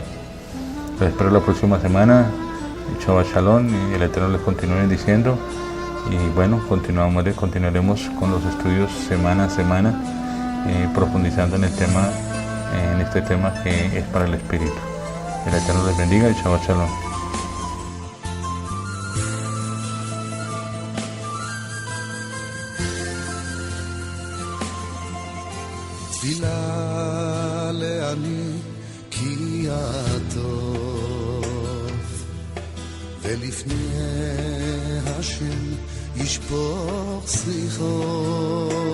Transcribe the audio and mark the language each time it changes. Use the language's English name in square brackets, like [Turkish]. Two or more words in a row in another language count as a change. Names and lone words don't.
[Spanish] Les espero la próxima semana. [Hebrew] שבת שלום, [Spanish] y el Eterno les continúe bendiciendo. Y bueno, continuaremos con los estudios semana a semana, profundizando en este tema que es para el espíritu. El Eterno les bendiga y [Hebrew] שבת שלום. תפילה לעני כי הטוב ולפני השם ישפוך שיחו.